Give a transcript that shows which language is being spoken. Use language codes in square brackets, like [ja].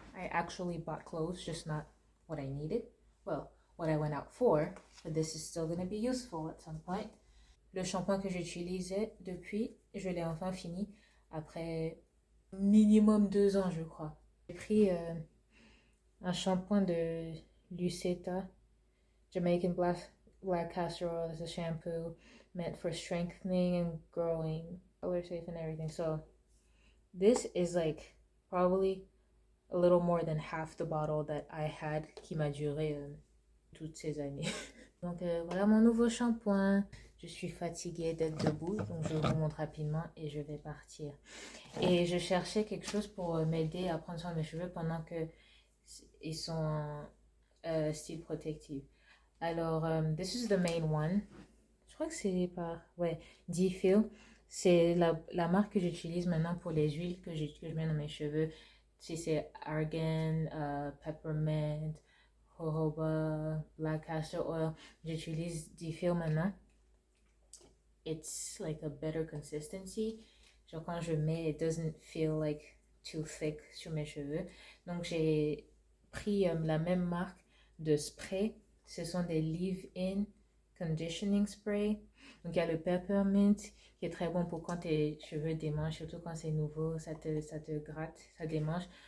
[en] I actually bought clothes, just not what I needed. Well, what I went out for, but this is still going to be useful at some point. [fr] Le shampoing que j'utilisais depuis, je l'ai enfin fini après minimum 2 ans, je crois. J'ai pris un shampoing de Lucetta, [en] Jamaican Black Castor Oil as a shampoo meant for strengthening and growing, color safe and everything. So this is like probably a little more than half the bottle that I had [fr] qui m'a duré toutes ces années. Donc voilà mon nouveau shampoing. Je suis fatiguée d'être debout, donc je vous montre rapidement et je vais partir. Et je cherchais quelque chose pour m'aider à prendre soin de mes cheveux pendant que ils sont en style protective. Alors, [en] this is the main one. [fr] Je crois que c'est D-Feel. C'est la marque que j'utilise maintenant pour les huiles que je mets dans mes cheveux. Si c'est Argan, Peppermint, jojoba, Black Castor Oil, j'utilise D-Feel maintenant. [en] It's like a better consistency. [fr] Genre quand je mets, [en] it doesn't feel like too thick [fr] sur mes cheveux. Donc j'ai pris la même marque de spray. Ce sont des leave-in conditioning spray. Donc il y a le peppermint qui est très bon pour quand tes cheveux démangent, surtout quand c'est nouveau, ça te gratte, ça démange.